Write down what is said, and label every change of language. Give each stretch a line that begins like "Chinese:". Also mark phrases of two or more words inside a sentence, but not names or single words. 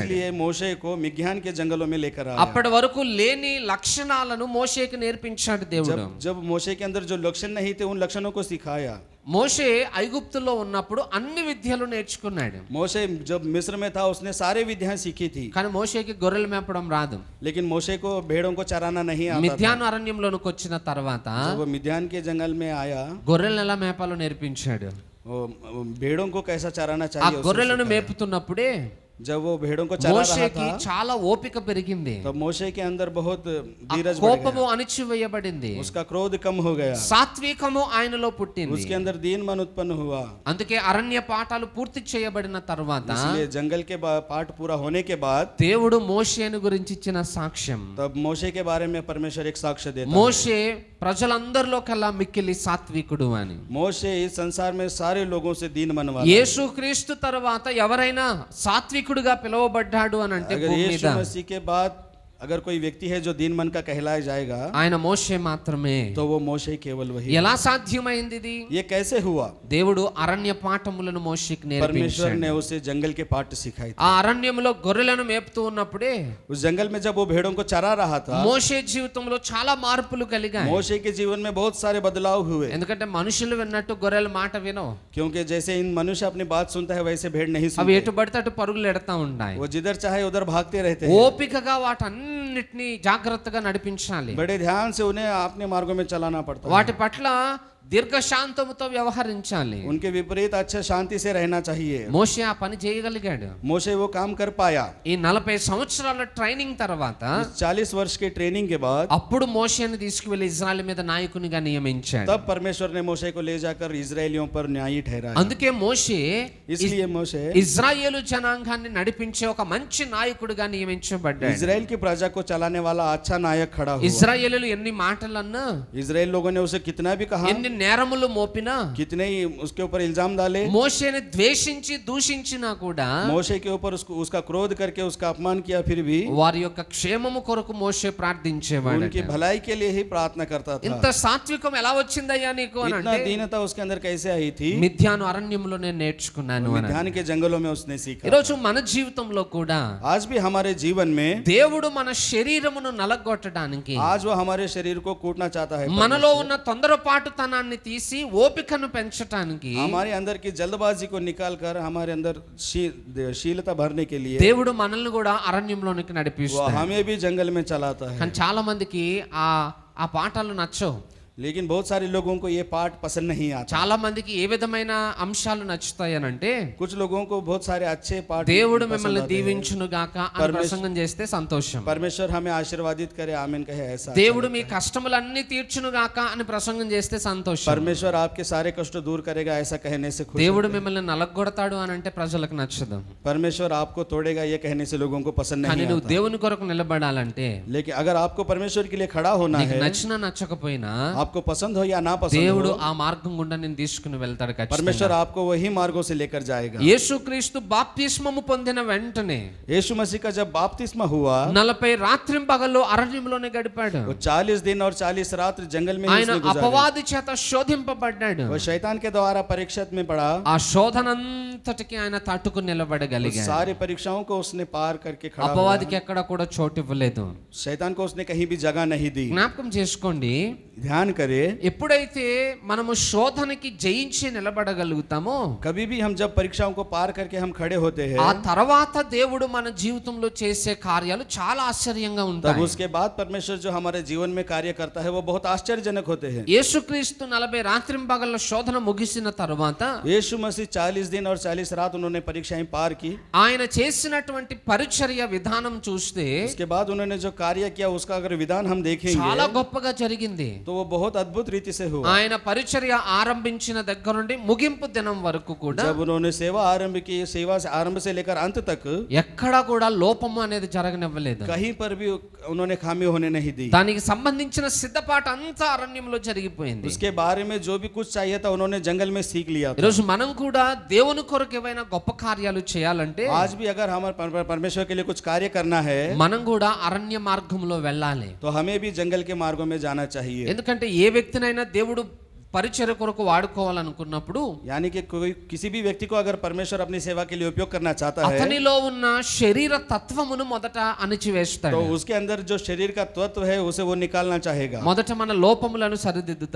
Hindi: इसलिए मोशे को मिघ्यान के जंगलों में लेकर आया।
Telugu: అప్పటి వరకు లేని లక్షణాలను మోషేకి నేర్పించాడు దేవుడు.
Hindi: जब मोशे के अंदर जो लक्षण नहीं थे, उन लक्षणों को सिखाया।
Telugu: మోషే ఐగుప్తులో ఉన్నప్పుడు అన్ని విద్యలు నేర్చుకున్నాడు.
Hindi: मोशे जब मिस्र में था, उसने सारे विद्याएं सीखी थी,
Telugu: కానీ మోషేకి గొర్రెలు మేపడం రాదు.
Hindi: लेकिन मोशे को भेड़ों को चराना नहीं आता था।
Telugu: మిథ్యాను అరణ్యంలోనికి వచ్చిన తర్వాత
Hindi: जब वो मिद्यान के जंगल में आया,
Telugu: గొర్రెలను ఎలా మేపాలో నేర్పించాడు.
Hindi: वो भेड़ों को कैसा चराना
Telugu: ఆ
Hindi: चाहिए उसे
Telugu: గొర్రెలను
Hindi: सिखाया।
Telugu: మేపుతున్నప్పుడే
Hindi: जब वो भेड़ों को चरा रहा
Telugu: మోషేకి
Hindi: था,
Telugu: చాలా ఓపిక పెరిగింది.
Hindi: तब मोशे के अंदर बहुत
Telugu: ఆ
Hindi: धीरज बढ़
Telugu: కోపము
Hindi: गया,
Telugu: అణిచివేయబడింది.
Hindi: उसका क्रोध कम हो गया,
Telugu: సాత్వికము ఆయనలో పుట్టింది.
Hindi: उसके अंदर दीन मन उत्पन्न हुआ।
Telugu: అందుకే అరణ్య పాఠాలు పూర్తి చేయబడిన తర్వాత
Hindi: इसलिए जंगल के पाठ पूरा होने के बाद
Telugu: దేవుడు మోషేను గురించి ఇచ్చిన సాక్ష్యం,
Hindi: तब मोशे के बारे में परमेश्वर एक साक्ष्य देता है।
Telugu: మోషే ప్రజలందరిలో కల్లా మిక్కిలి సాత్వికుడు అని.
Hindi: मोशे इस संसार में सारे लोगों से दीन मन वाला है।
Telugu: యేసుక్రీస్తు తర్వాత ఎవరైనా సాత్వికుడిగా పిలువబడ్డాడు అని అంటే
Hindi: अगर
Telugu: భూమి మీద
Hindi: यीशु मसीह के बाद अगर कोई व्यक्ति है जो दीन मन का कहलाया जाएगा,
Telugu: ఆయన మోషే మాత్రమే.
Hindi: तो वो मोशे केवल वही।
Telugu: ఎలా సాధ్యమైంది ఇది?
Hindi: ये कैसे हुआ?
Telugu: దేవుడు అరణ్య పాఠములను మోషేకి
Hindi: परमेश्वर
Telugu: నేర్పించాడు.
Hindi: ने उसे जंगल के पाठ सिखाए थे।
Telugu: ఆ అరణ్యంలో గొర్రెలను మేపుతూ ఉన్నప్పుడే
Hindi: उस जंगल में जब वो भेड़ों को चरा रहा था,
Telugu: మోషే జీవితంలో చాలా మార్పులు కలిగాయి.
Hindi: मोशे के जीवन में बहुत सारे बदलाव हुए,
Telugu: ఎందుకంటే మనుషులు విన్నట్టు గొర్రెల మాట వినవు.
Hindi: क्योंकि जैसे इन मनुष्य अपनी बात सुनता है, वैसे भेड़ नहीं
Telugu: అవి
Hindi: सुनते।
Telugu: ఎటు పడితే అటు పరుగులు ఎడతా ఉంటాయి.
Hindi: वो जिधर चाहे उधर भागते रहते हैं।
Telugu: ఓపికగా వాటన్నిటిని జాగ్రత్తగా నడిపించాలి.
Hindi: बड़े ध्यान से उन्हें अपने मार्गों में चलाना पड़ता है।
Telugu: వాటి పట్ల దీర్ఘశాంతముతో వ్యవహరించాలి.
Hindi: उनके विपरीत अच्छा शांति से रहना चाहिए।
Telugu: మోషే ఆ పని చేయగలిగాడు.
Hindi: मोशे वो काम कर पाया।
Telugu: ఈ 40 సంవత్సరాల ట్రైనింగ్ తర్వాత
Hindi: 40 वर्ष की ट्रेनिंग के बाद
Telugu: అప్పుడు మోషేని తీసుకువెళ్ళి ఇజ్రాయెల్ మీద నాయకునిగా నియమించాడు.
Hindi: तब परमेश्वर ने मोशे को ले जाकर इजरायलियों पर न्यायी ठहराया।
Telugu: అందుకే మోషే
Hindi: इसलिए मोशे
Telugu: ఇజ్రాయేలు జనాంగాన్ని నడిపించే ఒక మంచి నాయకుడిగా నియమించబడ్డాడు.
Hindi: इजराइल की प्रजा को चलाने वाला अच्छा नायक खड़ा हुआ।
Telugu: ఇజ్రాయేలీలు ఎన్ని మాటలన్నా,
Hindi: इजराइल लोगों ने उसे कितना भी कहा,
Telugu: ఎన్ని నేరములు మోపినా,
Hindi: कितने ही उसके ऊपर इल्जाम डाले,
Telugu: మోషేని ద్వేషించి దూషించినా కూడా
Hindi: मोशे के ऊपर उसका क्रोध करके उसका अपमान किया, फिर भी
Telugu: వారి యొక్క క్షేమము కొరకు మోషే ప్రార్థించేవాడు.
Hindi: उनकी भलाई के लिए ही प्रार्थना करता
Telugu: ఇంత
Hindi: था।
Telugu: సాత్వికం ఎలా వచ్చిందయ్యా నీకు అని
Hindi: इतना
Telugu: అంటే,
Hindi: दीनता उसके अंदर कैसे आई थी?
Telugu: మిథ్యాను అరణ్యంలో నేను నేర్చుకున్నాను అని.
Hindi: मिद्यान के जंगलों में उसने सीखा।
Telugu: ఈరోజు మన జీవితంలో కూడా
Hindi: आज भी हमारे जीवन में
Telugu: దేవుడు మన శరీరమును నలగొట్టడానికి,
Hindi: आज वो हमारे शरीर को कूटना चाहता है।
Telugu: మనలో ఉన్న తొందరపాటుతనాన్ని తీసి ఓపికను పెంచటానికి
Hindi: हमारे अंदर की जल्दबाजी को निकाल कर हमारे अंदर शीलता भरने के लिए
Telugu: దేవుడు మనల్ని కూడా అరణ్యంలోనికి
Hindi: वो
Telugu: నడిపిస్తాడు.
Hindi: हमें भी जंगल में चलाता है।
Telugu: కానీ చాలా మందికి ఆ పాఠాలు నచ్చవు.
Hindi: लेकिन बहुत सारे लोगों को ये पाठ पसंद नहीं आता।
Telugu: చాలా మందికి ఏ విధమైన అంశాలు నచ్చుతాయి అని అంటే,
Hindi: कुछ लोगों को बहुत सारे अच्छे पाठ
Telugu: దేవుడు
Hindi: पसंद
Telugu: మిమ్మల్ని
Hindi: आते हैं।
Telugu: దీవించును గాక అని ప్రసంగం చేస్తే సంతోషం.
Hindi: परमेश्वर हमें आशीर्वादित करे, आमीन कहे, ऐसा
Telugu: దేవుడు మీ కష్టములన్నీ తీర్చును గాక అని ప్రసంగం చేస్తే సంతోషం.
Hindi: परमेश्वर आपके सारे कष्ट दूर करेगा, ऐसा कहने से खुश
Telugu: దేవుడు
Hindi: होते हैं।
Telugu: మిమ్మల్ని నలగొడతాడు అని అంటే ప్రజలకు నచ్చదు.
Hindi: परमेश्वर आपको तोड़ेगा, ये कहने से लोगों को पसंद
Telugu: కానీ
Hindi: नहीं
Telugu: నువ్వు
Hindi: आता।
Telugu: దేవుని కొరకు నిలబడాలంటే,
Hindi: लेकिन अगर आपको परमेश्वर के लिए खड़ा होना
Telugu: నీకు
Hindi: है,
Telugu: నచ్చినా నచ్చకపోయినా
Hindi: आपको पसंद हो या ना पसंद
Telugu: దేవుడు
Hindi: हो,
Telugu: ఆ మార్గం గుండా నేను తీసుకుని వెళ్తాడు ఖచ్చితంగా.
Hindi: परमेश्वर आपको वही मार्गों से लेकर जाएगा।
Telugu: యేసుక్రీస్తు బాప్తిస్మము పొందిన వెంటనే
Hindi: यीशु मसीह का जब बपतिस्मा हुआ,
Telugu: 40 రాత్రింపగళ్ళు అరణ్యంలోనే గడిపాడు.
Hindi: वो 40 दिन और 40 रात जंगल में ही
Telugu: ఆయన
Hindi: उसने गुजारे।
Telugu: అపవాది చేత శోధింపబడ్డాడు.
Hindi: वो शैतान के द्वारा परीक्षित में पड़ा।
Telugu: ఆ శోధనంతటికి ఆయన తట్టుకుని నిలబడగలిగాడు.
Hindi: सारी परीक्षाओं को उसने पार करके खड़ा हुआ।
Telugu: అపవాదికి ఎక్కడ కూడా చోటు ఇవ్వలేదు.
Hindi: शैतान को उसने कहीं भी जगह नहीं दी।
Telugu: జ్ఞాపకం చేసుకోండి,
Hindi: ध्यान करे,
Telugu: ఎప్పుడైతే మనము శోధనకి జయించి నిలబడగలుగుతామో,
Hindi: कभी भी हम जब परीक्षाओं को पार करके हम खड़े होते हैं,
Telugu: ఆ తర్వాత దేవుడు మన జీవితంలో చేసే కార్యాలు చాలా ఆశ్చర్యంగా
Hindi: तब
Telugu: ఉంటాయి.
Hindi: उसके बाद परमेश्वर जो हमारे जीवन में कार्य करता है वो बहुत आश्चर्यजनक होते हैं।
Telugu: యేసుక్రీస్తు 40 రాత్రింపగళ్ళ శోధన ముగిసిన తర్వాత
Hindi: यीशु मसीह 40 दिन और 40 रात उन्होंने परीक्षाएं पार की।
Telugu: ఆయన చేసినటువంటి పరిచర్య విధానం చూస్తే
Hindi: उसके बाद उन्होंने जो कार्य किया उसका अगर विधान हम देखेंगे
Telugu: చాలా గొప్పగా జరిగింది.
Hindi: तो वो बहुत अद्भुत रीति से हुआ।
Telugu: ఆయన పరిచర్య ఆరంభించిన దగ్గర నుండి ముగింపు దినం వరకు కూడా
Hindi: जब उन्होंने सेवा आरंभ की, सेवा से आरंभ से लेकर अंत तक
Telugu: ఎక్కడా కూడా లోపము అనేది జరగనివ్వలేదు.
Hindi: कहीं पर भी उन्होंने खामी होने नहीं दी।
Telugu: దానికి సంబంధించిన సిద్ధపాటు అంతా అరణ్యంలో జరిగిపోయింది.
Hindi: उसके बारे में जो भी कुछ चाहिए था उन्होंने जंगल में सीख लिया था।
Telugu: ఈరోజు మనం కూడా దేవుని కొరకు ఏవైనా గొప్ప కార్యాలు చేయాలంటే
Hindi: आज भी अगर हमारे परमेश्वर के लिए कुछ कार्य करना है
Telugu: మనం కూడా అరణ్య మార్గంలో వెళ్ళాలి.
Hindi: तो हमें भी जंगल के मार्गों में जाना चाहिए।
Telugu: ఎందుకంటే ఏ వ్యక్తినైనా దేవుడు పరిచర్య కొరకు వాడుకోవాలనుకున్నప్పుడు,
Hindi: यानी कि कोई किसी भी व्यक्ति को अगर परमेश्वर अपनी सेवा के लिए उपयोग करना चाहता है
Telugu: అతనిలో ఉన్న శరీర తత్వమును మొదట అణిచివేస్తాడు.
Hindi: तो उसके अंदर जो शरीर का तत्व है उसे वो निकालना चाहेगा।
Telugu: మొదట మన లోపములను సరిదిద్దుతాడు.